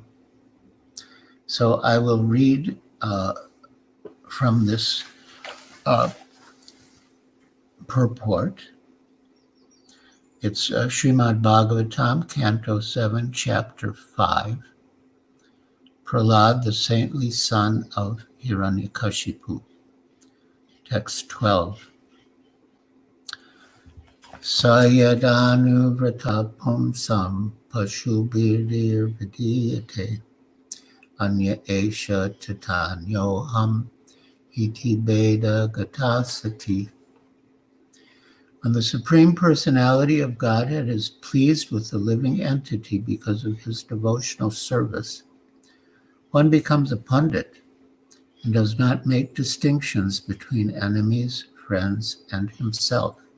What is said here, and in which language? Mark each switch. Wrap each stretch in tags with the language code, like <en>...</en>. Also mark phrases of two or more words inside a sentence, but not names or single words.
<en>So I will read from this purport. It's Srimad Bhagavatam, Canto 7, Chapter 5, Prahlad, the saintly son of Hiranyakashipu, Text 12.</en> <sa>Sayadanu vratapum sam pashubhidir vidiyate anya esha tatanyoham iti beda gatasati.</sa> <en>When the Supreme Personality of Godhead is pleased with the living entity because of his devotional service, one becomes a pundit and does not make distinctions between enemies, friends, and himself.</en>